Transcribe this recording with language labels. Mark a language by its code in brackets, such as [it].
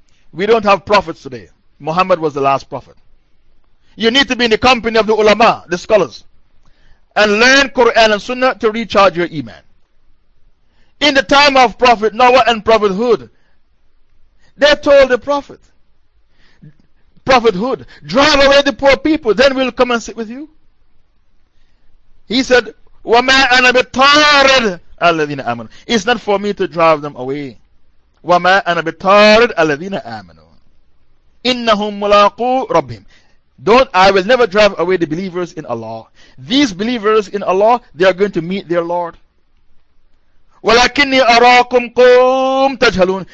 [en] We don't have prophets today. Muhammad was the last prophet. You need to be in the company of the ulama, the scholars, and learn Quran and Sunnah to recharge your Iman. In the time of Prophet Noah and Prophet Hud, they told the Prophet, Prophet Hud, drive away the poor people, then we'll come and sit with you. He said, [ar] وَمَا أَنَا بِطَارِدِ الَّذِينَ آمَنُوا. [en] It's not for me to drive them away. [ar] وَمَا أَنَا بِطَارِدِ الَّذِينَ آمَنُوا. إِنَّهُمْ مُلَاقُوا رَبِّهِمْ. [en] I will never drive away the believers in Allah. These believers in Allah, they are going to meet their Lord. [ar] وَلَكِنِّي أَرَاكُمْ قُوْمْ تَجْهَلُونَ.